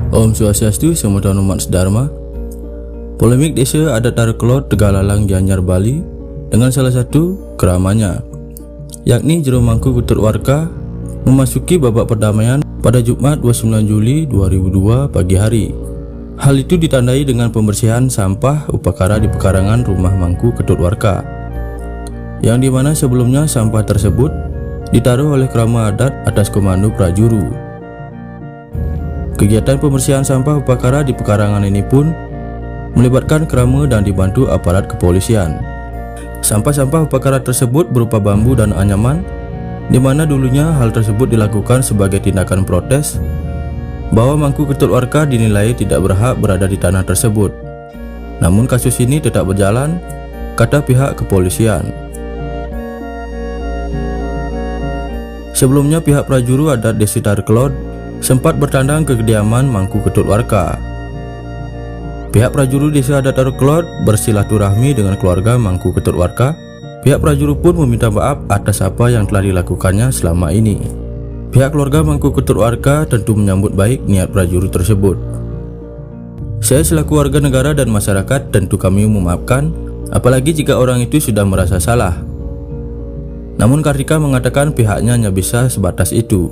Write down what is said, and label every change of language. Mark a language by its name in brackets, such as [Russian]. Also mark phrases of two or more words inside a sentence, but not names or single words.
[Balinese] Om Swastiastu, Semono Umat Dharma. [Indonesian] Polemik desa adat Darukelot Tegalalang Gianyar Bali dengan salah satu keramanya, yakni Jero Mangku Ketut Warka, memasuki babak perdamaian pada Jumat 29 Juli 2002 pagi hari. Hal itu ditandai dengan pembersihan sampah upakara di pekarangan rumah Mangku Ketut Warka, yang dimana sebelumnya sampah tersebut ditaruh oleh kerama adat atas komando prajuru. Kegiatan pembersihan sampah upakara di pekarangan ini pun melibatkan kerama dan dibantu aparat kepolisian. Sampah-sampah upakara tersebut berupa bambu dan anyaman, di mana dulunya hal tersebut dilakukan sebagai tindakan protes bahwa Mangku Ketut Warka dinilai tidak berhak berada di tanah tersebut. Namun kasus ini tetap berjalan, kata pihak kepolisian. Sebelumnya pihak prajuru adat Desa Darukelot sempat bertandang ke kediaman Mangku Ketut Warka. Pihak prajuru Desa adat Darukelot bersilaturahmi dengan keluarga Mangku Ketut Warka. Pihak prajuru pun meminta maaf atas apa yang telah dilakukannya selama ini. Pihak keluarga Mangku Ketut Warka tentu menyambut baik niat prajuru tersebut. Saya selaku warga negara dan masyarakat tentu kami memaafkan, apalagi jika orang itu sudah merasa salah. Namun Kartika mengatakan pihaknya hanya bisa sebatas itu.